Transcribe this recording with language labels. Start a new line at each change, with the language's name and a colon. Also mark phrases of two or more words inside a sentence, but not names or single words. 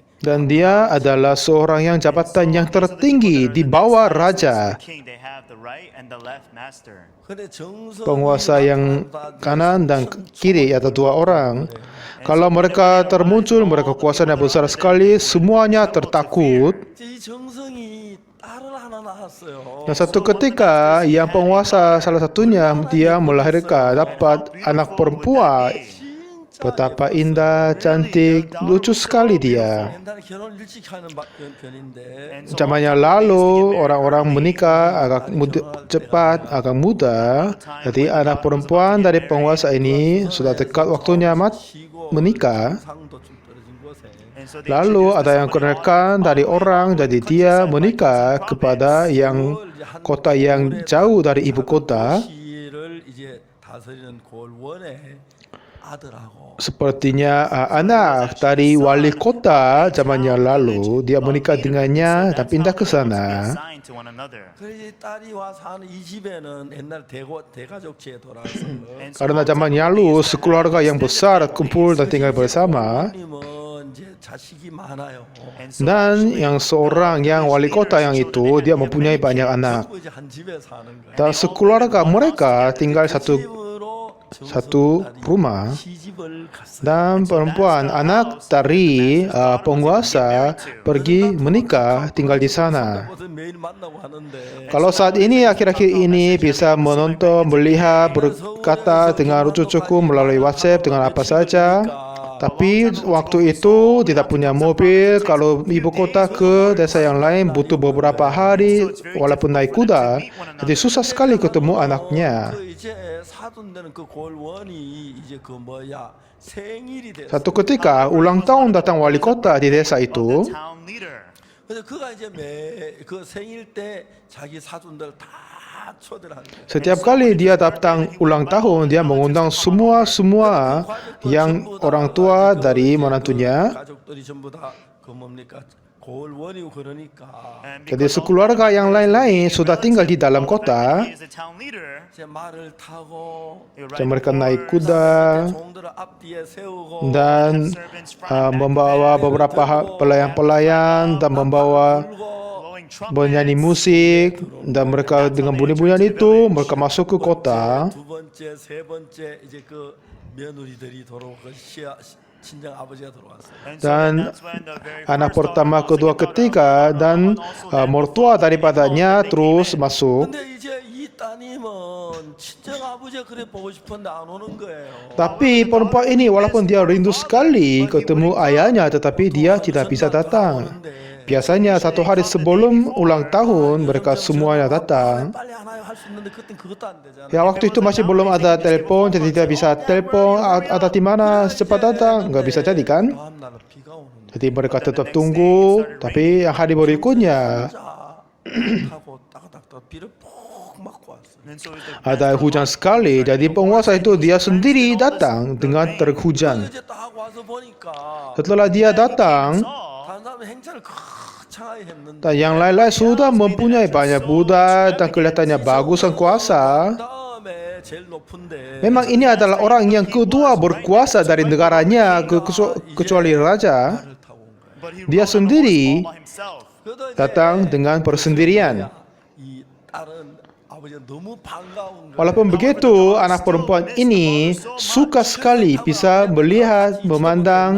Indonesian: Dan dia adalah seorang yang jabatan yang tertinggi di bawah raja.
English: King, they have the right and the left master.
Korean: 근데 정성이
Indonesian: Penguasa yang kanan dan kiri ada 2 orang. Kalau mereka termuncul, mereka kuasanya besar sekali, semuanya tertakut.
Korean: 이 정성이 딸을 하나 낳았어요.
Indonesian: Dan satu ketika yang penguasa salah satunya dia melahirkan dapat anak perempuan. Betapa indah, cantik, lucu sekali dia.
Korean: 옛날에 결혼 일찍 하는 편인데
Indonesian: Zaman yang lalu orang-orang menikah agak cepat, agak muda. Jadi anak perempuan dari penguasa ini sudah dekat waktunya menikah.
Korean: 상도 좀 떨어진 곳에
English: And so they
Indonesian: Lalu
English: introduced
Indonesian: ada yang kenalkan dari orang, jadi dia menikah kepada yang kota yang jauh dari ibu kota.
Korean: 시를 이제 다스리는 골원의 아들하고
Indonesian: Sepertinya anak dari wali kota zaman yang lalu, dia menikah dengannya dan pindah ke sana.
English: assigned to one another.
Korean: 그래서 딸이 와 사는 이 집에는 옛날 대가족제에 돌아서
English: And so
Indonesian: Karena zaman yang lalu, sekeluarga yang besar kumpul dan tinggal bersama.
Korean: 부모님은 이제 자식이 많아요.
English: and so
Indonesian: Dan yang seorang yang wali kota yang itu, dia mempunyai banyak anak.
Korean: 그리고 이제 한 집에 사는 거예요.
Indonesian: Dan sekeluarga mereka tinggal satu rumah.
Korean: 시집을 갔어요.
Indonesian: Dan perempuan anak dari penguasa pergi menikah tinggal di sana.
Korean: 그것은 매일 만나고 하는데
Indonesian: Kalau saat ini akhir-akhir ini bisa menonton, melihat, berkata dengan cucuku melalui WhatsApp dengan apa saja. Tapi waktu itu tidak punya mobil. Kalau ibu kota ke desa yang lain butuh beberapa hari walaupun naik kuda. Jadi susah sekali ketemu anaknya.
Korean: 그 이제 사돈되는 그 골원이 이제 그 뭐야 생일이 됐어.
Indonesian: Satu ketika ulang tahun datang wali kota di desa itu.
English: the town leader.
Korean: 그래서 그가 이제 그 생일 때 자기 사돈들 다 초대를 하는 거예요.
Indonesian: Setiap kali dia datang ulang tahun, dia mengundang semua yang orang tua dari menantunya.
Korean: 가족들이 전부 다 그 뭡니까 골원이고 그러니까
English: And
Indonesian: Jadi
English: because
Indonesian: sekeluarga yang lain-lain sudah tinggal di dalam kota.
English: he is the town leader,
Korean: 이제 말을 타고
English: he would
Indonesian: Dan
English: ride
Indonesian: mereka naik
English: horse,
Indonesian: kuda
Korean: 종들을 앞뒤에 세우고
Indonesian: dan
English: servants front and back,
Indonesian: membawa beberapa pelayan-pelayan dan membawa
Korean: 불고
English: blowing trumpets.
Indonesian: bernyanyi musik. Dan mereka dengan bunyi-bunyian itu mereka masuk ke kota.
Korean: 두 번째, 세 번째 이제 그 며느리들이 돌아오고 친정 아버지가 들어왔어요.
English: And so
Indonesian: Dan
English: that's when the very
Indonesian: anak
English: first
Indonesian: pertama,
English: daughter,
Indonesian: kedua,
English: second
Indonesian: ketiga
English: daughter,
Indonesian: dan
English: also then
Indonesian: mertua daripadanya terus masuk.
Korean: 근데 이제 이 따님은 친정 아버지가 그래 보고 싶은데 안 오는 거예요.
Indonesian: Tapi perempuan ini walaupun dia rindu sekali ketemu ayahnya, tetapi dia tidak bisa datang. Biasanya 1 hari sebelum ulang tahun mereka semuanya datang.
Korean: 빨리 하나요 할 수 있는데 그땐 그것도 안 되잖아.
Indonesian: Ya waktu itu masih belum ada telepon, jadi tidak bisa telepon, ada di mana cepat datang, nggak bisa jadi kan?
Korean: 다음 날은 비가 오는데
Indonesian: Jadi mereka tetap tunggu, tapi yang hari berikutnya
Korean: 타고 따가닥따 비를 푹 맞고 왔어.
English: And so the
Indonesian: ada hujan sekali, jadi penguasa itu dia sendiri datang dengan truk hujan.
Korean: 이제 딱 와서 보니까
Indonesian: Setelah dia datang,
Korean: 다른 사람은 행차를 거창하게 했는데
Indonesian: dan yang lain-lain sudah mempunyai banyak budak dan kelihatannya bagus dan kuasa.
Korean: 다음에 제일 높은데
Indonesian: Memang ini adalah orang yang kedua berkuasa dari negaranya kecuali raja.
Korean: 말을 타고 온 거야.
English: but he
Indonesian: Dia
English: rode on a horse
Indonesian: sendiri
English: all by himself.
Korean: 그래도 이제
Indonesian: datang dengan persendirian.
Korean: 이 딸은 아버지가 너무 반가운 거야.
Indonesian: Walaupun begitu, anak perempuan ini suka sekali bisa melihat, memandang